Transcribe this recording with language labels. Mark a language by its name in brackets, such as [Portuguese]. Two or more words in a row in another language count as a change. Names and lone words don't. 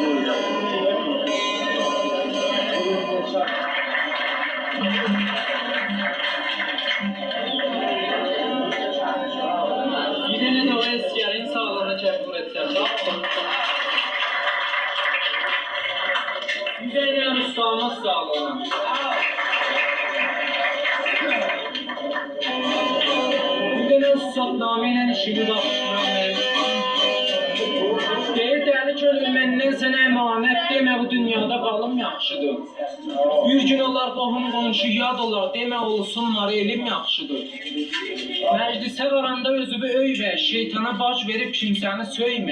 [Turkish] Yine de o eskilerin sağlığına kabul etsem. Yine ustamız sağlığına. Yine ustamname ile işini başlayalım. [Azerbaijani] Deyir dəli könül məndən sənə əmanət demə bu dünyada qalım yaxşıdır. Bir gün olar qohum qonşu yad olar demə olsunlar elim yaxşıdır. Məclisə varanda özübü öymə, şeytana bac verib kimsəni söymə.